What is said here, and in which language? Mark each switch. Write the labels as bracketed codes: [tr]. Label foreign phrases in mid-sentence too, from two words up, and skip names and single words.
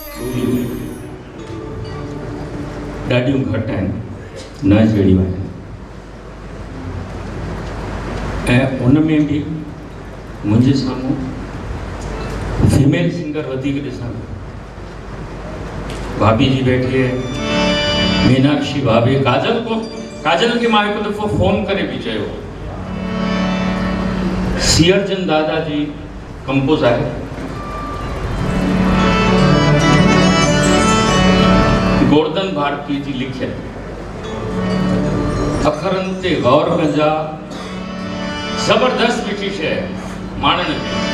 [sd] ॾाढियूं घटि आहिनि, न जहिड़ियूं आहिनि। ऐं उन में बि मुंहिंजे साम्हूं [en] female singer [sd] वधीक ॾिसां। [hi] भाभी जी बैठी है, [sd] मीनाक्षी भाभी, काजल खे मां हिकु दफ़ो फ़ोन करे बि चयो। सियरचंद दादा जी कंपोज आहे, गोवर्धन भारती जी लिखियल। अखरनि ते गौर कजा, ज़बरदस्त मिठी शइ माण्हुनि खे।